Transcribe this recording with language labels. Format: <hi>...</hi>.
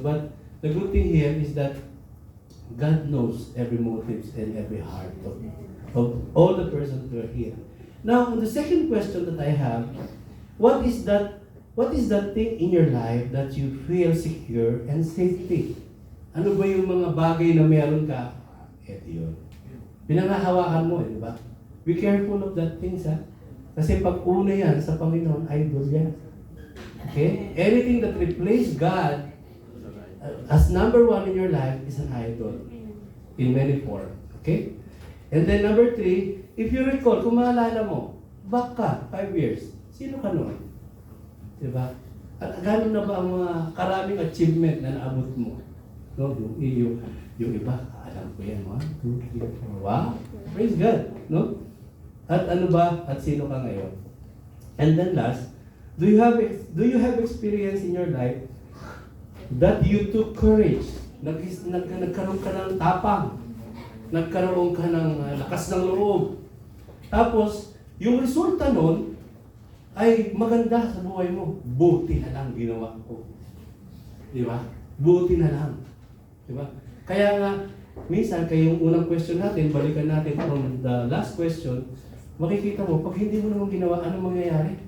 <en>But the good thing here is that God knows every motives and every heart of all the persons who are here. Now, the second question that I have, what is that thing in your life that you feel secure and safety?</en> <tl>Ano ba yung mga bagay na meron ka? Ito yun. Pinangahawakan mo, di ba?</tl> <en>Be careful of that things,</en> <tl>ha? Kasi pag una yan sa Panginoon, idol yan. Okay?</tl> <en>Anything that replaces God as number one in your life is an idol. In many forms. Okay? And then number 3, if you recall,</en> <tl>kung maalala mo,</tl> <en>back ka, 5 years,</en> <tl>sino ka noon? Diba? At gano'n na ba ang mga karaming achievement na naabot mo? No? Yung iba, alam ko yan, 1, 2, 3, 4, wow! Praise God! No? At ano ba? At sino ka ngayon?</tl> <en>And then last, do you have experience in your life that you took courage?</en> <tl>Nagkaroon ka ng tapang. Nagkaroon ka ng lakas ng loob. Tapos, yung resulta nun ay maganda sa buhay mo. Buti na lang ginawa ko. Di ba? Buti na lang. Di ba? Kaya nga, minsan, kayong unang question natin, balikan natin</tl> <en>from the last question,</en> <tl>makikita mo, pag hindi mo naman ginawa, anong mangyayari?</tl>